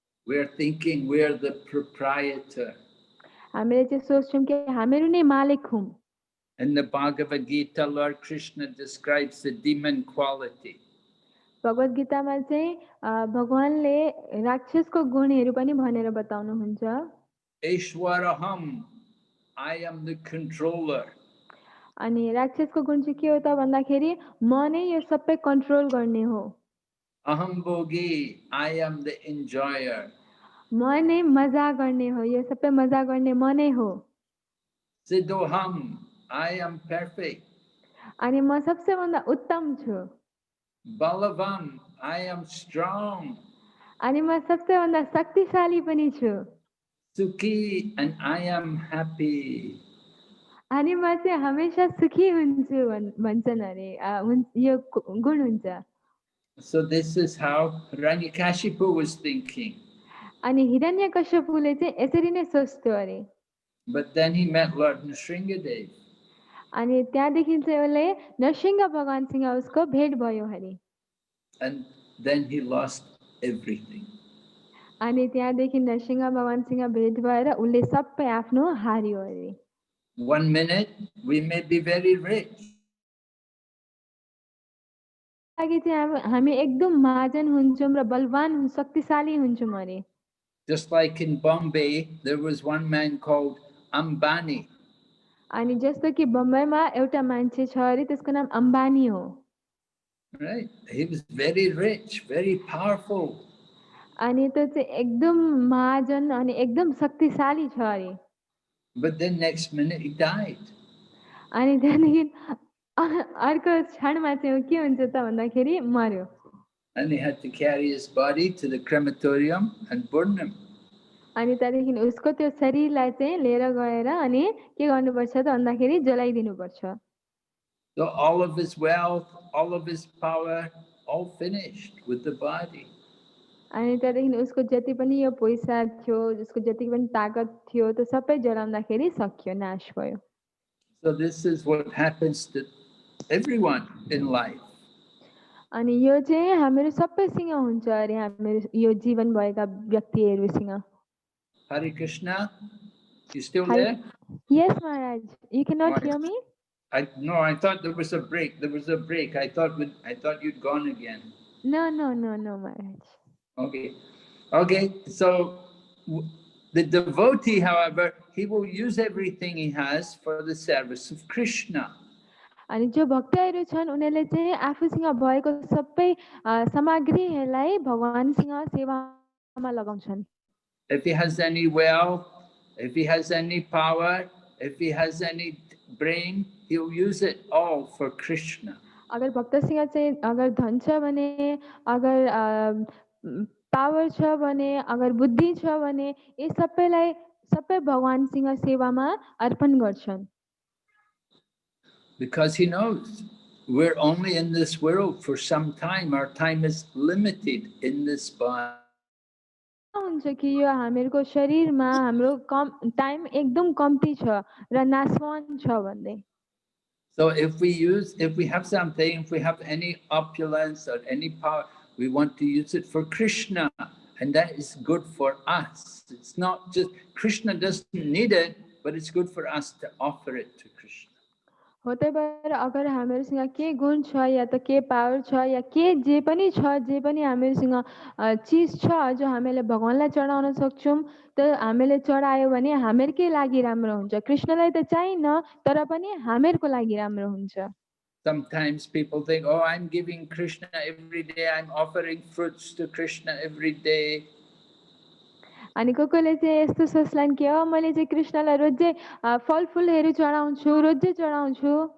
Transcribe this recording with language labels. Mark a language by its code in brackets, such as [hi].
[en] We're thinking we're the proprietor. [ne] हामीले चाहिँ सोच्छौं कि हामीहरू नै मालिक हौं। [en] In the Bhagavad Gita, Lord Krishna describes the demon quality. [ne] भगवत गीतामा चाहिँ भगवानले राक्षसको गुणहरू पनि भनेर बताउनुहुन्छ। [en] Aishwaraham, I am the controller. [ne] अनि राक्षसको गुण चाहिँ के हो त भन्दाखेरि म नै यो सबै कन्ट्रोल गर्ने हो। [sa] Aham bhogi, [en] I am the enjoyer. [ne] म नै मजा गर्ने हो, यो सबै मजा गर्ने म नै हो। [en] Siddhoham, I am perfect. [ne] अनि म सबसे भन्दा उत्तम छु। [en] Balavam, I am strong. [ne] अनि म सबसे भन्दा शक्तिशाली पनि छु। [en] Sukhi, and I am happy. [ne] अनि म चाहिँ हमेशा सुखी हुन्छु भन्छन् अरे, यो गुण हुन्छ। [en] So this is how Hiranyakashipu was thinking. [ne] अनि हिरण्यकश्यपले चाहिँ यसरी नै सोच्थ्यो अरे। [en] But then he met Lord Nrsingadev. [ne] अनि त्यहाँदेखि चाहिँ उसले नरसिंह भगवानसँग उसको भेट भयो अरे। [en] And then he lost everything. [ne] अनि त्यहाँदेखि नरसिंह भगवानसँग भेट भएर उसले सबै आफ्नो हार्यो अरे। [en] 1 minute we may be very rich. [ne] लागि चाहिँ हामी एकदम महाजन हुन्छौं र बलवान शक्तिशाली हुन्छौं अरे। [en] Just like in Bombay, there was one man called Ambani. [ne] अनि जस्तो कि बम्बईमा एउटा मान्छे छ अरे त्यसको नाम अम्बानी हो। [en] Right? He was very rich, very powerful. [ne] अनि त्यो चाहिँ एकदम महाजन अनि एकदम शक्तिशाली छ अरे। [en] But then next minute he died. [ne] अनि त्यहाँदेखि अर्को क्षणमा चाहिँ के हुन्छ त भन्दाखेरि मर्यो। [en] And they had to carry his body to the crematorium and burn him. [ne] अनि त्यहाँदेखि उसको त्यो शरीरलाई चाहिँ लिएर गएर अनि के गर्नुपर्छ त भन्दाखेरि जलाइदिनु पर्छ। [en] So all of his wealth, all of his power, all finished with the body. [ne] अनि त्यहाँदेखि उसको जति पनि यो पैसा थियो, उसको जति पनि ताकत थियो त्यो सबै जलाउँदाखेरि सकियो, नाश भयो। [en] So this is what happens to everyone in life. [ne] अनि यो चाहिँ हामीहरू सबैसँग हुन्छ अरे, हामीहरू यो जीवन भएका व्यक्तिहरूसँग। [en] Hare Krishna, you still there? Yes, Maharaj. You cannot hear me? No, I thought there was a break. There was a break. I thought you'd gone again. No, Maharaj. Okay. So the devotee, however, he will use everything he has for the service of Krishna. [ne] अनि जो भक्तहरू छन् उनीहरूले चाहिँ आफूसँग भएको सबै सामग्रीहरूलाई भगवानसँग सेवामा लगाउँछन्। [en] If he has any wealth, if he has any power, if he has any brain, he'll use it all for Krishna. [ne] अगर भक्तसँग चाहिँ अगर धन छ भने, अगर पावर छ भने, अगर बुद्धि छ भने यी सबैलाई सबै भगवानसँग सेवामा अर्पण गर्छन्। [en] Because he knows we're only in this world for some time. Our time is limited in this body. [ne] हुन्छ कि यो हामीहरूको शरीरमा हाम्रो कम टाइम एकदम कम्ती छ र नाशवान छ भन्दै [en] So if we have something, if we have any opulence or any power, we want to use it for Krishna, and that is good for us. It's not just, Krishna doesn't need it, but it's good for us to offer it to Krishna. [ne] हो त्यही भएर अगर हामीहरूसँग के गुण छ या त के power छ या के जे पनि छ जे पनि हामीहरूसँग चिज छ जो हामीले भगवानलाई चढाउन सक्छौँ त हामीले चढायो भने हामीहरूकै लागि राम्रो हुन्छ कृष्णलाई त चाहिन्न तर पनि हामीहरूको लागि राम्रो हुन्छ [en] Sometimes people think, oh, I'm giving Krishna every day, I'm offering fruits to Krishna every day. [ne] अनि कोहीले चाहिँ यस्तो सोच्लान् कि मैले चाहिँ कृष्णलाई रोजै फलफुलहरू चढाउँछु रोजै चढाउँछु